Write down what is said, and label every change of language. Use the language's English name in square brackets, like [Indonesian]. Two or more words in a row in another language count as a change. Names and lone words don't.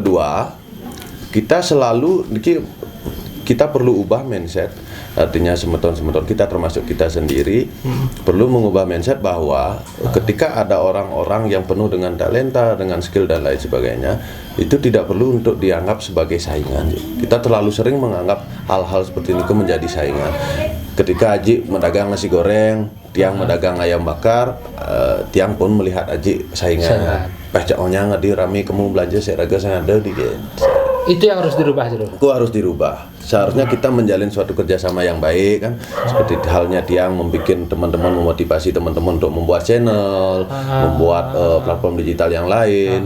[Indonesian] Terus kedua, kita selalu kita perlu ubah mindset, artinya semeton-semeton kita termasuk kita sendiri perlu mengubah mindset bahwa ketika ada orang-orang yang penuh dengan talenta, dengan skill dan lain sebagainya, itu tidak perlu untuk dianggap sebagai saingan. Kita terlalu sering menganggap hal-hal seperti ini menjadi saingan. Ketika Aji medagang nasi goreng, Tiang medagang ayam bakar, Tiang pun melihat Aji saingan. Pecahnya ngadi rame kamu belanja saya raga saya ada di itu yang harus dirubah dulu. Itu harus dirubah. Seharusnya kita menjalin suatu kerjasama yang baik kan. Seperti halnya Tiang membuat teman-teman, memotivasi teman-teman untuk membuat channel, membuat platform digital yang lain.